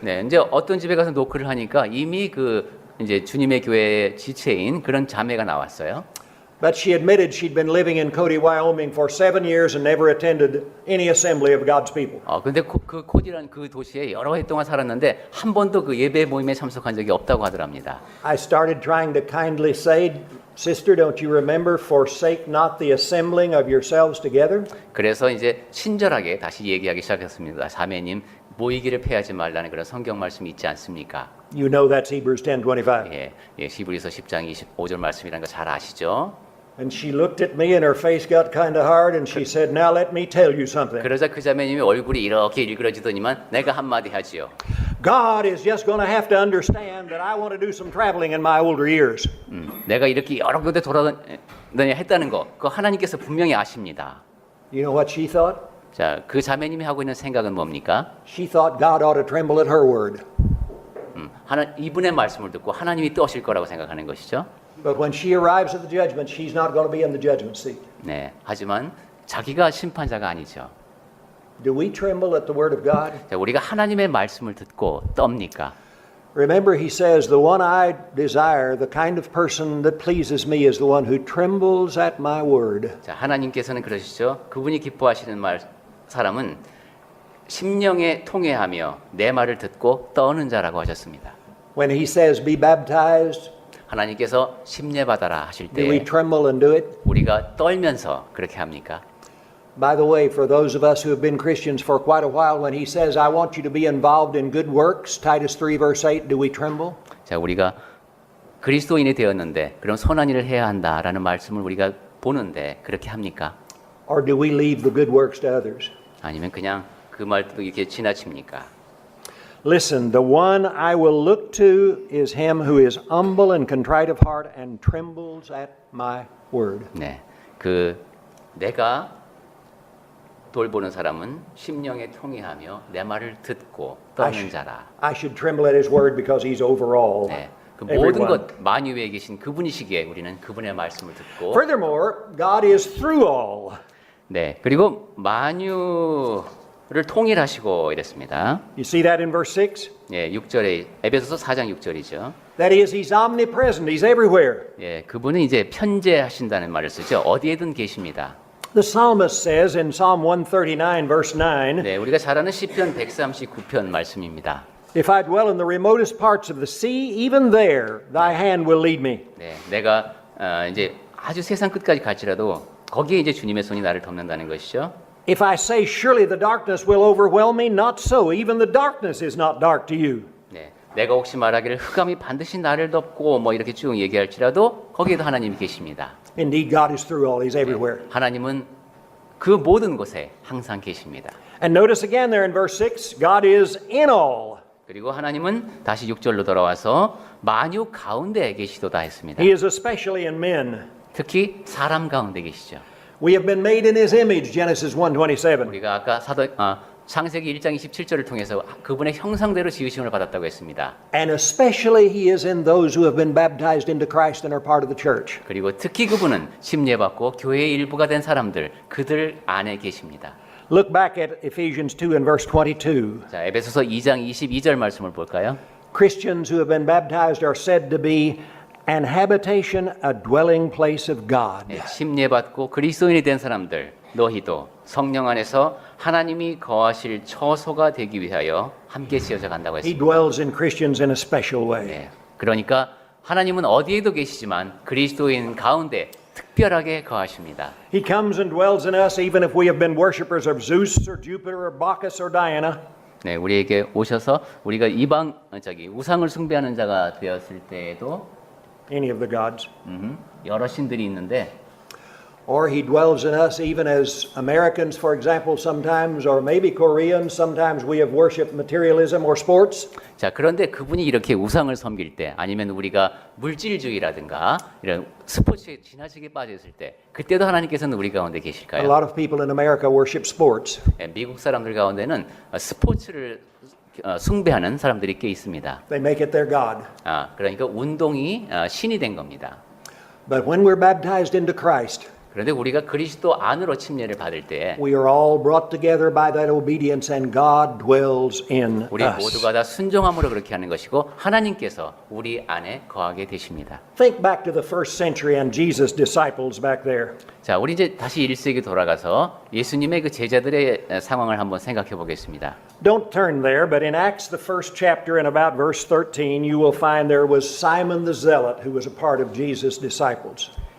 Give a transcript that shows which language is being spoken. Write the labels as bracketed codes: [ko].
[ko] 네, 이제 어떤 집에 가서 노크를 하니까 이미 그 이제 주님의 교회의 지체인 그런 자매가 나왔어요. [en] But she admitted she'd been living in Cody, Wyoming for 7 years and never attended any assembly of God's people. [ko] 근데 그 코디라는 그 도시에 여러 해 동안 살았는데 한 번도 그 예배 모임에 참석한 적이 없다고 하더랍니다. [en] I started trying to kindly say, Sister, don't you remember, forsake not the assembling of yourselves together? [ko] 그래서 이제 친절하게 다시 얘기하기 시작했습니다. 자매님, 모이기를 패하지 말라는 그런 성경 말씀이 있지 않습니까? [en] You know that's Hebrews 10:25. [ko] 예, 히브리서 10장 25절 말씀이라는 거 잘 아시죠? [en] And she looked at me and her face got kind of hard and she said, Now let me tell you something. [ko] 그러자 그 자매님이 얼굴이 이렇게 일그러지더니만 내가 한마디 하지요. [en] God is just going to have to understand that I want to do some traveling in my older years. [ko] 내가 이렇게 여러 군데 돌아다녀 했다는 거, 그거 하나님께서 분명히 아십니다. [en] You know what she thought? [ko] 자, 그 자매님이 하고 있는 생각은 뭡니까? [en] She thought God ought to tremble at her word. [ko] 이분의 말씀을 듣고 하나님이 떠오실 거라고 생각하는 것이죠. [en] But when she arrives at the judgment, she's not going to be in the judgment seat. [ko] 네, 하지만 자기가 심판자가 아니죠. [en] Do we tremble at the word of God? [ko] 자, 우리가 하나님의 말씀을 듣고 떱니까? [en] Remember, he says, the one I desire, the kind of person that pleases me is the one who trembles at my word. [ko] 자, 하나님께서는 그러시죠. 그분이 기뻐하시는 사람은 심령에 통회하며 내 말을 듣고 떠는 자라고 하셨습니다. [en] When he says, be baptized, [ko] 하나님께서 심례 받아라 하실 [en] do we [ko] 때 [en] tremble and do it? [ko] 우리가 떨면서 그렇게 합니까? [en] By the way, for those of us who have been Christians for quite a while, when he says, I want you to be involved in good works, Titus 3 verse 8, do we tremble? [ko] 자, 우리가 그리스도인이 되었는데 그럼 선한 일을 해야 한다라는 말씀을 우리가 보는데 그렇게 합니까? [en] Or do we leave the good works to others? [ko] 아니면 그냥 그 말도 이렇게 지나칩니까? [en] Listen, the one I will look to is him who is humble and contrite of heart and trembles at my word. [ko] 네, 내가 돌보는 사람은 심령에 통회하며 내 말을 듣고 떠는 자라. [en] I should tremble at his word because he's over all. [ko] 네, 그 모든 [en] everyone. [ko] 것 만유 위에 계신 그분이시기에 우리는 그분의 말씀을 듣고. [en] Furthermore, God is through all. [ko] 네, 그리고 만유를 통일하시고 이랬습니다. [en] You see that in verse 6? [ko] 예, 6절에 에베소서 4장 6절이죠. [en] That is, he's omnipresent, he's everywhere. [ko] 예, 그분은 이제 편재하신다는 말을 쓰죠. 어디에든 계십니다. [en] The psalmist says in Psalm 139, verse 9, [ko] 네, 우리가 잘 아는 시편 139편 말씀입니다. [en] If I dwell in the remotest parts of the sea, even there thy hand will lead me. [ko] 네, 내가 이제 아주 세상 끝까지 갈지라도 거기에 이제 주님의 손이 나를 덮는다는 것이죠. [en] If I say, surely the darkness will overwhelm me, not so. Even the darkness is not dark to you. [ko] 네, 내가 혹시 말하기를 흑암이 반드시 나를 덮고 뭐 이렇게 쭉 얘기할지라도 거기에도 하나님이 계십니다. [en] Indeed, God is through all. He's everywhere. [ko] 하나님은 그 모든 곳에 항상 계십니다. [en] And notice again there in verse 6, God is in all. [ko] 그리고 하나님은 다시 6절로 돌아와서 만유 가운데 계시도다 했습니다. [en] He is especially in men. [ko] 특히 사람 가운데 계시죠. [en] We have been made in his image, Genesis 1:27. [ko] 우리가 아까 창세기 1장 27절을 통해서 그분의 형상대로 지으심을 받았다고 했습니다. [en] And especially he is in those who have been baptized into Christ and are part of the church. [ko] 그리고 특히 그분은 침례받고 교회의 일부가 된 사람들, 그들 안에 계십니다. [en] Look back at Ephesians 2 and verse 22. [ko] 자, 에베소서 2장 22절 말씀을 볼까요? [en] Christians who have been baptized are said to be an habitation, a dwelling place of God. [ko] 네, 침례받고 그리스도인이 된 사람들, 너희도 성령 안에서 하나님이 거하실 처소가 되기 위하여 함께 지어져 간다고 [en] He [ko] 했습니다. [en] dwells in Christians in a special way. [ko] 네, 그러니까 하나님은 어디에도 계시지만 그리스도인 가운데 특별하게 거하십니다. [en] He comes and dwells in us even if we have been worshippers of Zeus or Jupiter or Bacchus or Diana. [ko] 네, 우리에게 오셔서 우리가 우상을 숭배하는 자가 되었을 때에도 [en] Any of the gods. [ko] 여러 신들이 있는데 [en] Or he dwells in us even as Americans, for example, sometimes, or maybe Koreans, sometimes we have worshipped materialism or sports. [ko] 자, 그런데 그분이 이렇게 우상을 섬길 때 아니면 우리가 물질주의라든가 이런 스포츠에 지나치게 빠져 있을 때 그때도 하나님께서는 우리 가운데 [en] A [ko] 계실까요? [en] lot of people in America worship sports. [ko] 예, 미국 사람들 가운데는 스포츠를 숭배하는 사람들이 꽤 있습니다. [en] They make it their God. [ko] 그러니까 운동이 신이 된 겁니다. [en] But when we're baptized into Christ, [ko] 그런데 우리가 그리스도 안으로 침례를 받을 때 [en] we are all brought together by that obedience and God dwells in [ko] 우리 [en] us. [ko] 모두가 다 순종함으로 그렇게 하는 것이고 하나님께서 우리 안에 거하게 되십니다. [en] Think back to the first century and Jesus' disciples back there. [ko] 자, 우리 이제 다시 1세기 돌아가서 예수님의 그 제자들의 상황을 한번 생각해 보겠습니다. [en] Don't turn there, but in Acts, the first chapter and about verse 13, you will find there was Simon the Zealot who was a part of Jesus' disciples.